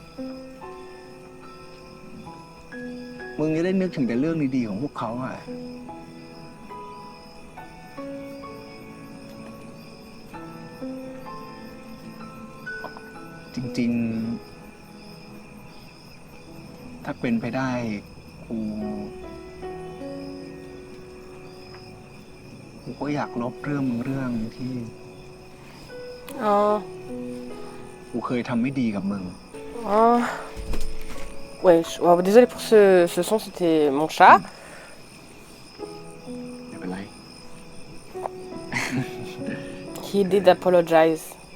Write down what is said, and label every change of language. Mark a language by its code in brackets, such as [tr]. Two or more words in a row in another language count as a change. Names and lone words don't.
[th] มึงจะได้นึกถึงแต่เรื่องดีๆของพวกเขาอ่ะ จริงๆ ถ้าเป็นไปได้กูก็อยากลบเรื่องที่ Oh. กูเคยทำไม่ดีกับมึง Oh. [fr] Ouais, désolé pour ce son, c'était mon chat. [th] ไม่เป็นไร [en] He did apologize.